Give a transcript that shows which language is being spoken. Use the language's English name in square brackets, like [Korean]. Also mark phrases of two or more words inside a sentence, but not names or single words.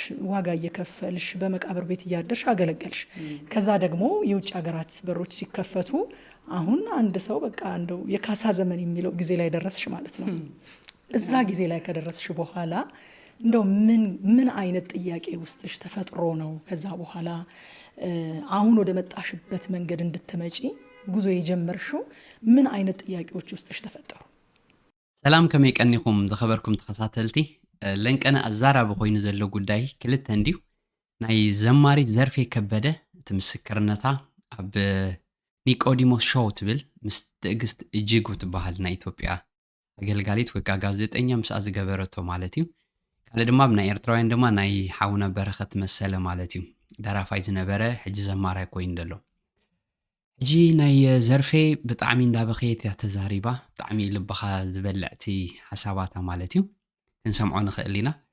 [Amharic] ዋጋ እየከፈልሽ በመቃብር ቤት እያደርሽ አገለገልሽ። ከዛ ደግሞ የውጭ ሀገራት በሮች ሲከፈቱ አሁን አንድ ሰው በቃ እንደው የካሳ ዘመን የሚለው ጊዜ ላይ ደረስሽ ማለት ነው። እዛ ጊዜ ላይ ከደረስሽ በኋላ እንደው ምን አይነት ጥያቄ ውስጥሽ ተፈጥሮ ነው ከዛ በኋላ አሁን ወደ መጣሽበት መንገድ እንድትመጪ ጉዞ የጀመርሽው ምን አይነት ጥያቄዎች ውስጥሽ ተፈጠሩ? [Tigrinya] ሰላም ከመይ ቀኒኹም ዝኸበርኩም ተኸታተልቲ ለንቀና አዛራብ ኮይኑ ዘሎ ጉዳይ ክልተ እንዲሁ ናይ ዘማሪት ዘርፌ ከበደ እቲ ምስክርነታ ኣብ ኒቆዲሞስ ሾው ትብል ምስ ትዕግስት እጅጉ ትበሃል ናይ ኢትዮጵያ ኣገልጋሊት ወይ ጋዜጠኛ ምስኣ ዝገበረቶ ማለት እዩ ካለ ድማ ብናይ ኤርትራውያን ድማ ናይ ሓውና በረኸት መሰለ ማለት እዩ ደራፋይ ዝነበረ ሕጂ ዘማራይ ኮይኑ ደሎ ሕጂ ናይ ዘርፌ ብጣዕሚ እንዳበኸየት እያ ተዛሪባ ብጣዕሚ ልብኻ ዝበልዕቲ ሓሳባታ ማለት እዩ ክንሰምዖ ንኽእል ኢና